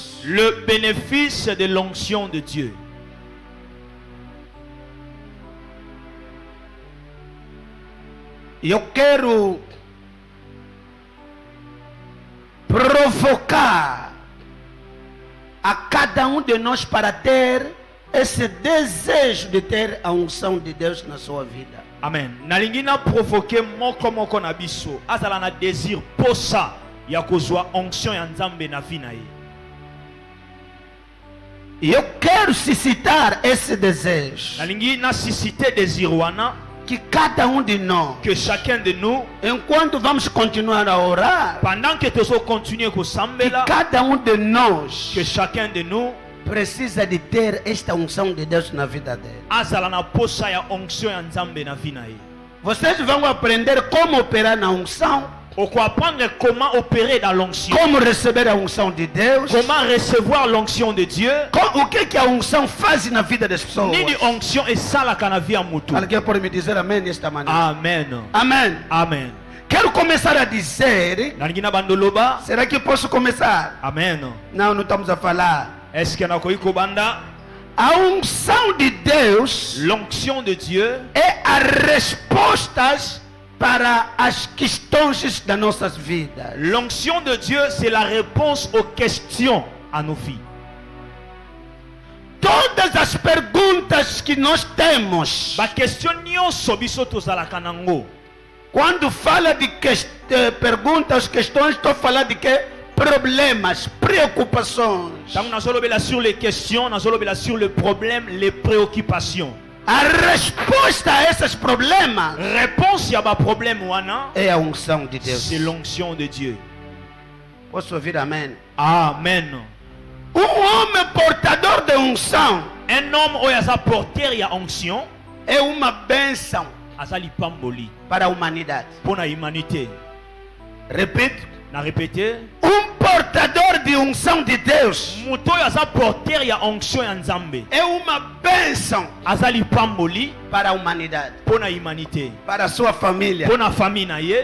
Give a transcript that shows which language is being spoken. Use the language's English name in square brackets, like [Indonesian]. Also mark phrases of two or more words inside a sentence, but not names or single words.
[French] Le bénéfice de l'onction de Dieu. [Portuguese] Eu quero provocar a cada de nós para ter esse desejo de ter a unção de Deus na sua vida. Amen. [Lingala] Nalingi na provoquer moko na biso. Azala na désir posa ya kozwa onction ya Nzambe na vie na ye. [Portuguese] E eu quero suscitar esse desejo. [Lingala] Nalingi na [French] susciter désir [Lingala] wana [Portuguese] que cada de nós, [French] que chacun de nous, [Portuguese] enquanto vamos continuar a orar, [French] pendant que tu continuer [Lingala] ko sambela, [Portuguese] que cada de nós, [French] que chacun de nous [Portuguese] precisa de ter esta unção de Deus na vida dele. [Lingala] Azala na posa ya onction ya Nzambe na vie na ye. [Portuguese] Vocês vão aprender como operar na unção. [French] On peut apprendre comment opérer dans l'onction. [Portuguese] Como receber a unção de Deus. [French] Comment recevoir l'onction de Dieu. [Portuguese] O que a unção faz na vida das pessoas. [Lingala] Nini [French] onction est ça [Lingala] la na vie a mutu. [Portuguese] Alguém pode me dizer amém esta manhã? Amen. Amém. Amen. Quero começar a dizer. Será que posso começar? Amen. Não estamos a falar. [French] Est-ce que [Lingala] na koiko banda? [Portuguese] A unção de Deus, [French] l'onction de Dieu, [Portuguese] é a respostas para as questões das nossas vidas. [French] L'onction de Dieu, c'est la réponse aux questions à nos vies. [Portuguese] Todas as perguntas que nós temos. [Lingala] Ba question nyonso biso tozalaka nango. [Portuguese] Quando fala de perguntas, questões, estou falando de que problemas, preocupações. [French] Sur les questions, sur le problème, les préoccupations. [Portuguese] A resposta a esses problemas [French] Réponse à ma problème wana [Portuguese] é a unção de Deus. [French] C'est l'onction de Dieu. [Portuguese] Posso ouvir amém? Amen. Homem portador de unção [French] Un homme qui a porteur y a onction [Portuguese] é uma bênção [Lingala] azali pamboli [Portuguese] para a humanidade. [French] pour la humanité. [Portuguese] Repito. [Lingala] Na répété. [Portuguese] Portador de unção de Deus [Lingala] Muto ya sa porteur ya onction ya Nzambe. [Portuguese] É uma bênção [Lingala] Azali pamboli [Portuguese] para a humanidade. [French] Pour la humanité. [Portuguese] Para a sua família. [French] Pour la famille [Lingala] na ye.